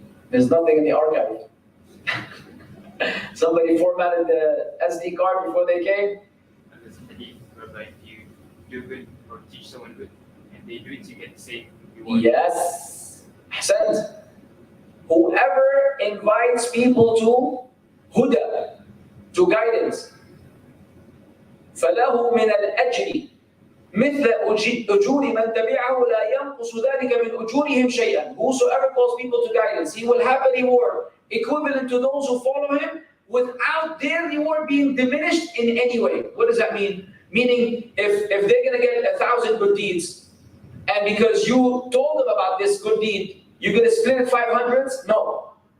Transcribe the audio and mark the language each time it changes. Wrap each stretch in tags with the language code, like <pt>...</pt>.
<en>There's nothing in the archive. Somebody formatted the SD card before they came. If you do good or teach someone good, and they do it, you get the same reward. Yes. Ahsant. Whoever invites people to huda, to guidance,</en> <ar>فَلَهُ مِنَ الْأَجْرِ مثل أجور من تبعه لا ينقص ذلك من أجورهم شيئا.</ar> <en>Whosoever calls people to guidance, he will have a reward equivalent to those who follow him, without their reward being diminished in any way. What does that mean? Meaning, if they're going to get 1,000 good deeds, and because you told them about this good deed, you're going to split it 500s? No.</en>